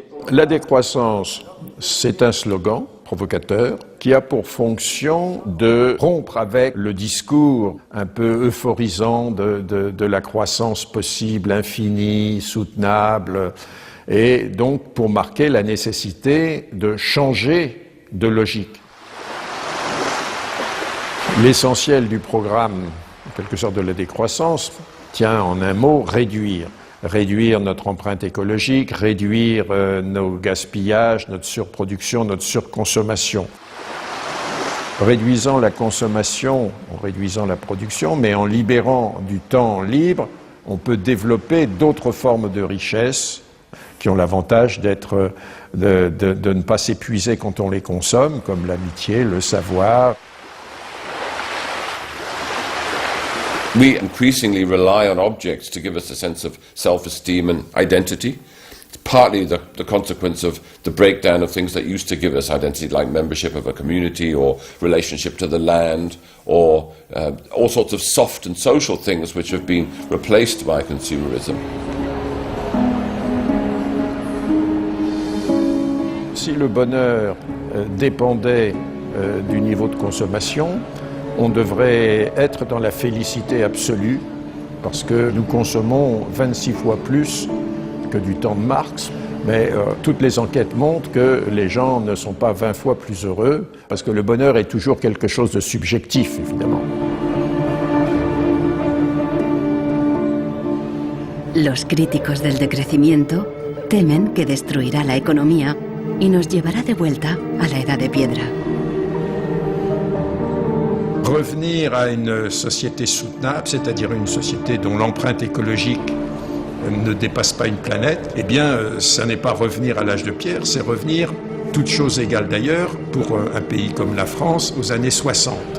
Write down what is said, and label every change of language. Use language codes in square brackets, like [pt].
[fr] La décroissance, c'est un slogan provocateur qui a pour fonction de rompre avec le discours un peu euphorisant de la croissance possible, infinie, soutenable, et donc pour marquer la nécessité de changer de logique. L'essentiel du programme, en quelque sorte de la décroissance, tient en un mot réduire. Réduire notre empreinte écologique, réduire nos gaspillages, notre surproduction, notre surconsommation. Réduisant la consommation, en réduisant la production, mais en libérant du temps libre, on peut développer d'autres formes de richesse qui ont l'avantage de ne pas s'épuiser quand on les consomme, comme l'amitié, le savoir. [en] We increasingly rely on objects to give us a sense of self-esteem and identity. It's partly the consequence of the breakdown of things that used to give us identity, like membership of a community or relationship to the land, or all sorts of soft and social things which have been replaced by consumerism. [fr] Si le bonheur dépendait du niveau de consommation, on devrait être dans la félicité absolue, parce que nous consommons 26 fois plus que du temps de Marx, mais toutes les enquêtes montrent que les gens ne sont pas 20 fois plus heureux, parce que le bonheur est toujours quelque chose de subjectif, évidemment. [es] Los críticos del decrecimiento temen que destruirá la economía y nos llevará de vuelta a la edad de piedra. [fr] Revenir à une société soutenable, c'est-à-dire une société dont l'empreinte écologique ne dépasse pas une planète, eh bien, ça n'est pas revenir à l'âge de pierre, c'est revenir, toutes choses égales d'ailleurs, pour un pays comme la France, aux années 60.